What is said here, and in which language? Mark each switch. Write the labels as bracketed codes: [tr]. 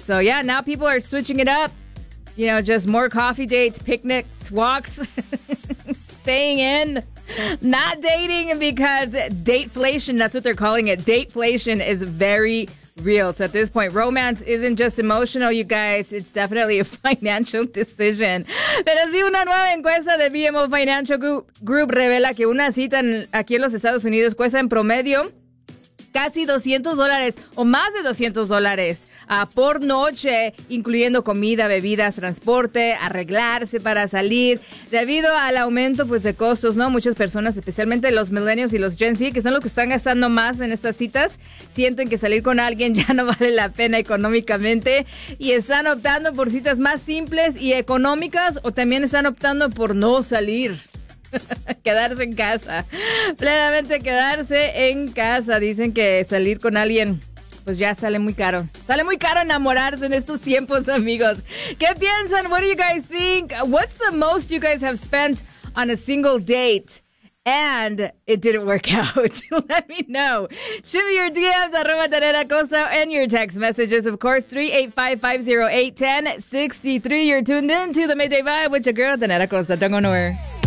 [en] So, yeah, now people are switching it up. You know, just more coffee dates, picnics, walks, staying in, not dating, because dateflation, that's what they're calling it. Dateflation is very real. So at this point, romance isn't just emotional, you guys. It's definitely a financial decision. [es] Pero sí, una nueva encuesta de BMO Financial Group revela que una cita aquí en los Estados Unidos cuesta en promedio casi $200 o más de $200 por noche, incluyendo comida, bebidas, transporte, arreglarse para salir. Debido al aumento, pues, de costos, ¿no? Muchas personas, especialmente los millennials y los Gen Z, que son los que están gastando más en estas citas, sienten que salir con alguien ya no vale la pena económicamente y están optando por citas más simples y económicas, o también están optando por no salir. Quedarse en casa. Plenamente quedarse en casa. Dicen que salir con alguien, pues ya sale muy caro. Sale muy caro enamorarse en estos tiempos, amigos. ¿Qué piensan? [en] What do you guys think? What's the most you guys have spent on a single date and it didn't work out? Let me know. Shoot me your DMs, @TarenaCosa, and your text messages, of course, 385-508-1063. You're tuned in to the Midday Vibe with your girl, Tarena Cosa. Don't go nowhere.